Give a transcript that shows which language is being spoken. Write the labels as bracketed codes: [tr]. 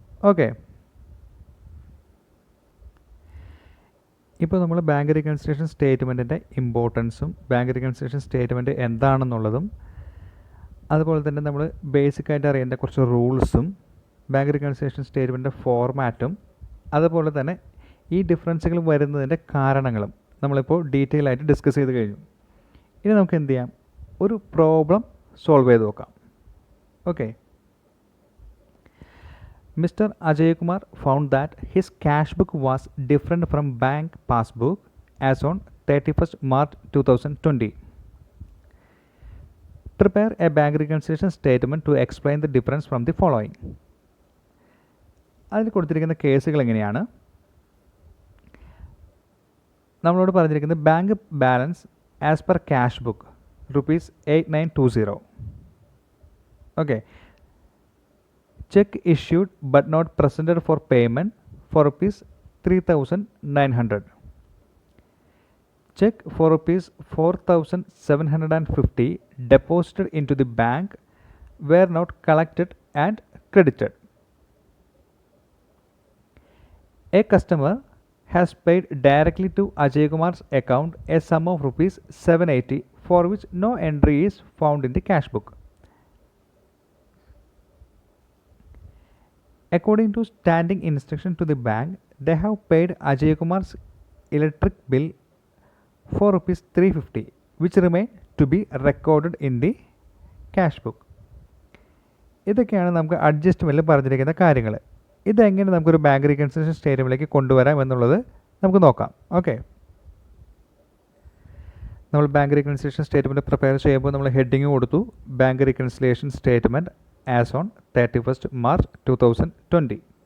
[ml] Okay, ഇപ്പോൾ നമ്മൾ bank reconciliation സ്റ്റേറ്റ്മെൻറ്റിൻ്റെ ഇമ്പോർട്ടൻസും bank reconciliation statement എന്താണെന്നുള്ളതും അതുപോലെ തന്നെ നമ്മൾ ബേസിക്കായിട്ട് അറിയേണ്ട കുറച്ച് റൂൾസും ബാങ്ക് റീകൺസിലിയേഷൻ സ്റ്റേറ്റ്മെൻറ്റിൻ്റെ ഫോർമാറ്റും അതുപോലെ തന്നെ ഈ ഡിഫറൻസുകൾ വരുന്നതിൻ്റെ കാരണങ്ങളും നമ്മളിപ്പോൾ ഡീറ്റെയിൽ ആയിട്ട് ഡിസ്കസ് ചെയ്ത് കഴിഞ്ഞു. ഇനി നമുക്ക് എന്ത് ചെയ്യാം, ഒരു പ്രോബ്ലം സോൾവ് ചെയ്ത് നോക്കാം. Okay, Mr. [en] Ajay Kumar found that his cash book was different from bank passbook as on 31st March 2020. Prepare a bank reconciliation statement to explain the difference from the following. [ml] അതിൽ കൊടുത്തിരിക്കുന്ന കേസുകൾ എങ്ങനെയാണ്, നമ്മളോട് പറഞ്ഞിരിക്കുന്നത് bank balance as per cash book ₹8920. [en] Okay, check issued but not presented for payment for ₹3,900. Check for ₹4,750 deposited into the bank were not collected and credited. A customer has paid directly to Ajay Kumar's account a sum of ₹780 for which no entry is found in the cash book. According to standing instruction to the bank, they have paid Ajay Kumar's electric bill for ₹350, which remain to be recorded in the cash book. [ml] ഇതൊക്കെയാണ് നമുക്ക് അഡ്ജസ്റ്റ്മെൻറ്റിൽ പറഞ്ഞിരിക്കുന്ന കാര്യങ്ങൾ. ഇതെങ്ങനെ നമുക്കൊരു bank reconciliation സ്റ്റേറ്റ്മെൻറ്റിലേക്ക് കൊണ്ടുവരാം എന്നുള്ളത് നമുക്ക് നോക്കാം. ഓക്കെ, നമ്മൾ ബാങ്ക് റീകൺസിലിയേഷൻ സ്റ്റേറ്റ്മെൻറ്റ് പ്രിപ്പയർ ചെയ്യുമ്പോൾ നമ്മൾ ഹെഡിങ് കൊടുത്തു, bank reconciliation statement as on 31st March 2020.